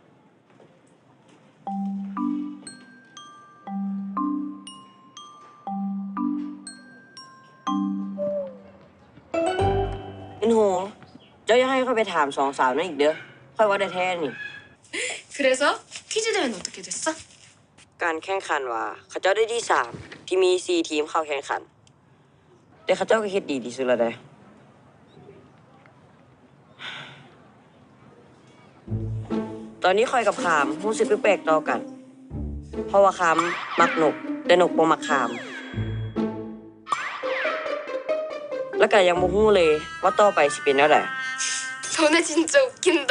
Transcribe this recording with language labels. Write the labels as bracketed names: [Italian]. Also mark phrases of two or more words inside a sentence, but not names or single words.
[Northeastern Thai] เป็นโหเจ้าอย่าให้ค่อยไปถามสองสาวนั่นอีกเด้อค่อยว่าได้แท้นี่ [Korean] 그래서 퀴즈 대회는 어떻게 됐어? [Northeastern Thai] การแข่งขันว่าเขาเจ้าได้ที่3ที่มี4ทีมเข้าแข่งขันแต่เขาเจ้าก็เฮ็ดดีที่สุดแล้วเด้อตอนนี้คอยกับขามรู้สึกแปลกๆต่อกัน เพราะว่าขามมักนกแต่นกบ่มักขาม แล้วก็ยังบ่ฮู้เลยว่าต่อไปสิเป็นแนวใด [Korean] 너네 진짜 웃긴다.